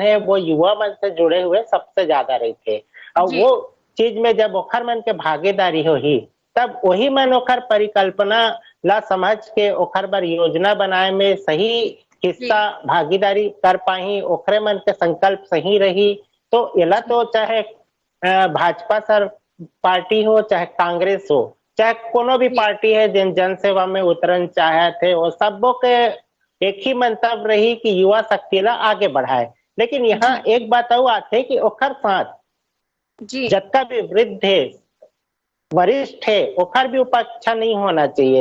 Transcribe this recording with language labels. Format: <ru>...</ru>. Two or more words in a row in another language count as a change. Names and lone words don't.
<hne>है वो युवा मन से जुड़े हुए सबसे ज्यादा रहते और वो चीज में जब ओखर मन के भागीदारी होही तब वही मन ओखर परिकल्पना ला समझ के ओखर बर योजना बनाए में सही हिस्सा भागीदारी कर पाही, ओखरे मन के संकल्प सही रही तो इला तो चाहे भाजपा सर पार्टी हो चाहे कांग्रेस हो चाहे कोनो भी पार्टी है जिन जन सेवा में उतरन चाहे थे वो सबों के एक ही मंतव्य रही कि युवा शक्ति ला आगे बढ़ाए। लेकिन यहाँ एक बात और आते कि ओखर साथ जत्ता भी वृद्ध है वरिष्ठ है ओखर भी उपेक्षा नहीं होना चाहिए।</hne>